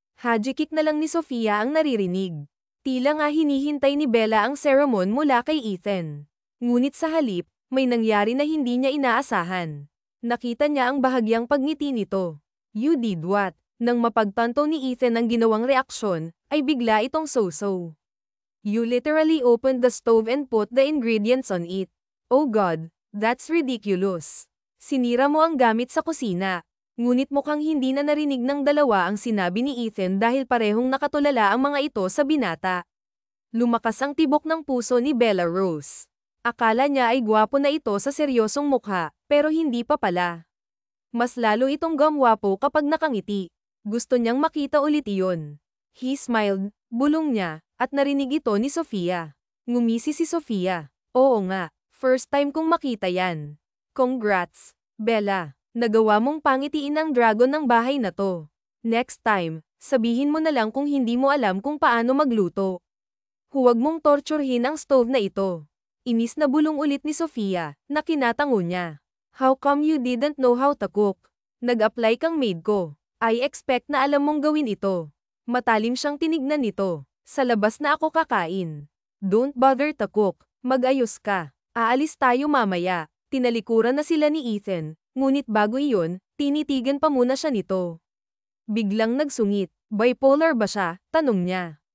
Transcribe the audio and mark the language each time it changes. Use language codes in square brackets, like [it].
[tl] Hajikik na lang ni Sofia ang naririnig. Tila nga hinihintay ni Bella ang sermon mula kay Ethan. Ngunit sa halip, may nangyari na hindi niya inaasahan. Nakita niya ang bahagyang pagngiti nito. [en] You did what? [tl] Nang mapagtanto ni Ethan ang ginawang reaksyon, ay bigla itong so-so. [en] You literally opened the stove and put the ingredients on it. Oh God, that's ridiculous. [tl] Sinira mo ang gamit sa kusina. Ngunit mukhang hindi na narinig ng dalawa ang sinabi ni Ethan dahil parehong nakatulala ang mga ito sa binata. Lumakas ang tibok ng puso ni Bella Rose. Akala niya ay gwapo na ito sa seryosong mukha, pero hindi pa pala. Mas lalo itong gumwapo kapag nakangiti. Gusto niyang makita ulit iyon. [en] He smiled, [tl] bulong niya, at narinig ito ni Sofia. Ngumisi si Sofia. Oo nga, first time kong makita yan. Congrats, Bella. Nagawa mong pangitiin ang dragon ng bahay na to. Next time, sabihin mo na lang kung hindi mo alam kung paano magluto. Huwag mong torturehin ang stove na ito. Inis na bulong ulit ni Sofia, na kinatango niya. [en] How come you didn't know how to cook? [tl] Nag-apply kang maid ko. [en] I expect [tl] na alam mong gawin ito. Matalim siyang tinignan nito. Sa labas na ako kakain. [en] Don't bother to cook. [tl] Mag-ayos ka. Aalis tayo mamaya. Tinalikuran na sila ni Ethan. Ngunit bago iyon, tinitigan pa muna siya nito. Biglang nagsungit. Bipolar ba siya? Tanong niya.